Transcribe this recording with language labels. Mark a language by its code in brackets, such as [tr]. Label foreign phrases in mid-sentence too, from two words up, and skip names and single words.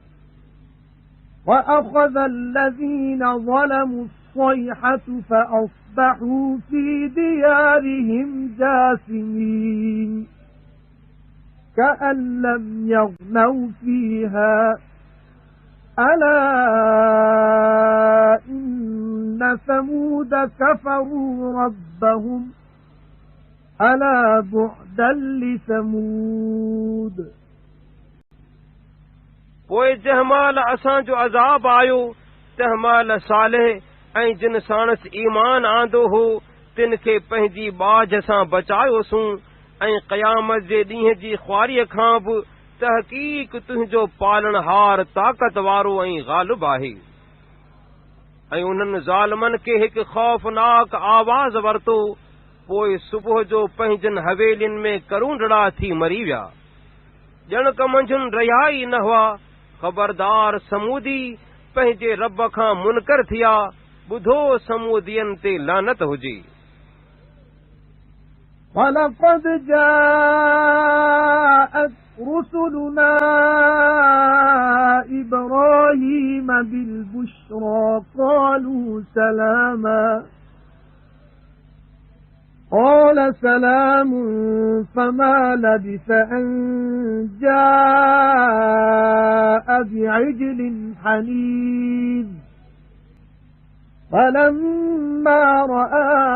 [ar] وأخذ الذين ظلموا الصيحة فأصبحوا في ديارهم جاثمين كأن لم يغنوا فيها ألا إن ثمود كفروا ربهم ألا بعدا لثمود [sd] पोइ जंहिं महिल असांजो अज़ाब आयो तंहिं महिल सालेह ऐं जिन साणसि ईमान आंदो हो तिन खे पंहिंजी बाज सां बचायोसूं ऐं क़यामत जे ॾींहं जी ख़्वारीअ खां बि तहक़ीक़ तुंहिंजो पालणहार ताक़त वारो ऐं ग़ालिब आहे ऐं उन्हनि ज़ालिमनि खे हिकु ख़ौफ़नाक आवाज़ वरितो पोइ सुबुह जो पंहिंजनि हवेलियुनि में करूंडड़ा थी मरी विया ॼणक मंझुनि रहिया ई न हुआ ख़बरदार समूदी पंहिंजे रब खां मुनकर थिया ॿुधो समूदियनि ते लानत हुजे [ar] وَلَقَدْ جَاءَتْ رُسُلُنَا إِبْرَاهِيمَ بِالْبُشْرَى قَالُوا سَلَامًا قَالَ سَلَامٌ فَمَا لَبِثَ أَن جَاءَ بِعِجْلٍ حَنِيذٍ فَلَمَّا رَأَى